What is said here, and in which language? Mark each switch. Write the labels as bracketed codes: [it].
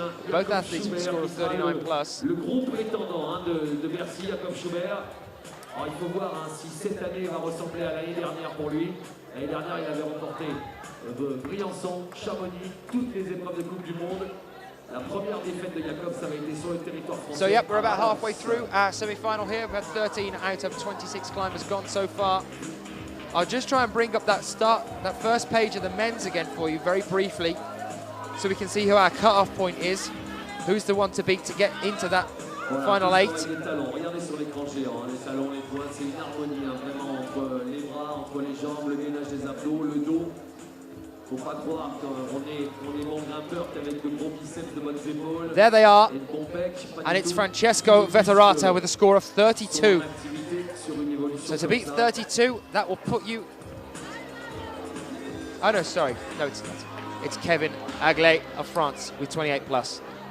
[en] Both athletes with a score of 39 plus. [fr] Le gros prétendant de Bercy, Jacob Schubert. Alors il faut voir si cette année va ressembler à l'année dernière pour lui. L'année dernière, il avait remporté Briançon, Chamonix, toutes les épreuves de Coupe du Monde. La première défaite de Jacob, ça avait été sur le territoire français. [en] So yep, we're about halfway through our semi-final here. We've had 13 out of 26 climbers gone so far. I'll just try and bring up that first page of the men's again for you very briefly, so we can see who our cut-off point is, who's the one to beat to get into that final 8. [fr] Regardez sur l'écran géant, les talons, les poings, c'est une harmonie vraiment entre les bras, entre les jambes, le gainage des abdos, le dos. Faut pas croire qu'on est bon grimpeur qu'avec de gros biceps de bonnes épaules. [en] There they are, [fr] Et de bons pecs, [en] and it's Francesco Vetterata with a score of 32. So to beat 32, that will put you... Oh no, sorry, no it's not. It's Kevin Aglé of France with 28 plus.